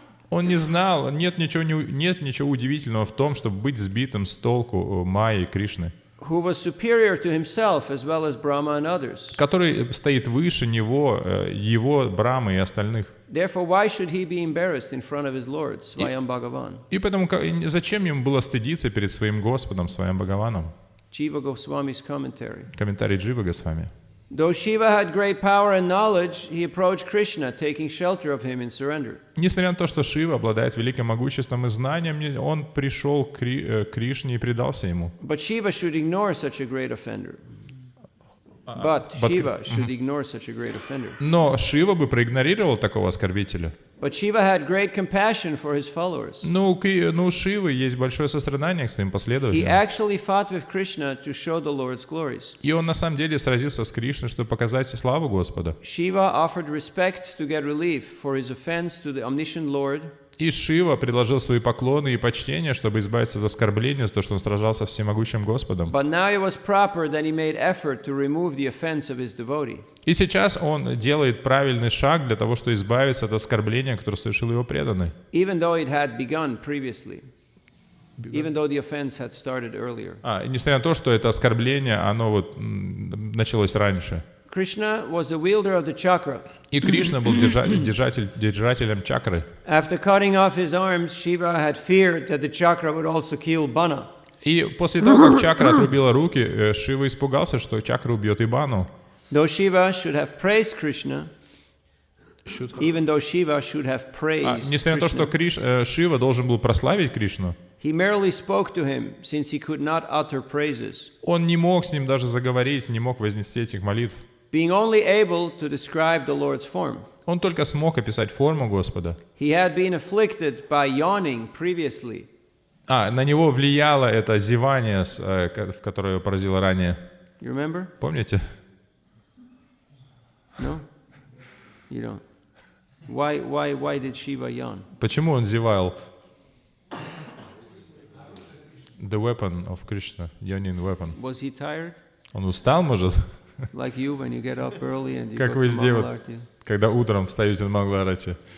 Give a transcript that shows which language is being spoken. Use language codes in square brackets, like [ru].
[ru] Он не знал, нет ничего удивительного в том, чтобы быть сбитым с толку Майи Кришны, [en] who was superior to himself as well as Brahma and others. [ru] Который стоит выше него, его Брамы и остальных. [en] Therefore, why should he be embarrassed in front of his Lord, Swayam Bhagavan? [ru] И поэтому зачем ему было стыдиться перед своим Господом, своим Бхагаваном? [en] Jiva Goswami's commentary. [ru] Комментарий Дживы Госвами. [en] Though Shiva had great power and knowledge, he approached Krishna, taking shelter of him in surrender. [ru] Несмотря на то, что Шива обладает великим могуществом и знанием, он пришел к Кришне и предался ему. [en] But Shiva should ignore such a great offender. Shiva should ignore such a great offender. [ru] Но Шива бы проигнорировал такого оскорбителя. [en] But Shiva had great compassion for his followers. [ru] Ну, у Шивы есть большое сострадание к своим [en] He [ru] последователям. [en] actually fought with Krishna to show the Lord's glories. [ru] И он на самом деле сразился с Кришной, чтобы показать славу Господа. [en] Shiva offered respects to get relief for his offense to the omniscient Lord. [ru] И Шива предложил свои поклоны и почтения, чтобы избавиться от оскорбления за то, что он сражался с всемогущим Господом. [en] But now it was proper that he made effort to remove the offense of his devotee. [ru] И сейчас он делает правильный шаг для того, чтобы избавиться от оскорбления, которое совершил его преданный. [en] Even though it had begun previously. Even though the offense had started earlier. [ru] Несмотря на то, что это оскорбление, оно началось раньше. [en] Krishna was the wielder of the chakra. [ru] И Кришна был держателем чакры. [en] After cutting off his arms, Shiva had feared that the chakra would also kill Bana. [ru] И после того, как чакра отрубила руки, Шива испугался, что чакра убьет и Бану. [en] Though Shiva should have praised Krishna, even though Shiva should have praised [ru] Несмотря на то, что Шива должен был прославить Кришну, [en] he merely spoke to him, since he could not utter praises. [ru] он не мог с ним даже заговорить, не мог вознести этих молитв. [en] Being only able to describe the Lord's form. [ru] Он только смог описать форму Господа. [en] He had been afflicted by yawning previously. [ru] На него влияло это зевание, в которое его поразило ранее. [en] You remember? [ru] Помните? [en] No? You don't. Why did Shiva yawn? [ru] Почему он зевал? [en] The weapon of Krishna, yawning weapon. Was he tired? [ru] Он устал, может? [en] Like you when you get up early and you [ru] Как [en] go [ru] вы [en] to [ru] здесь, [en] Mangalarti. [ru] когда утром встаете на Мангаларати,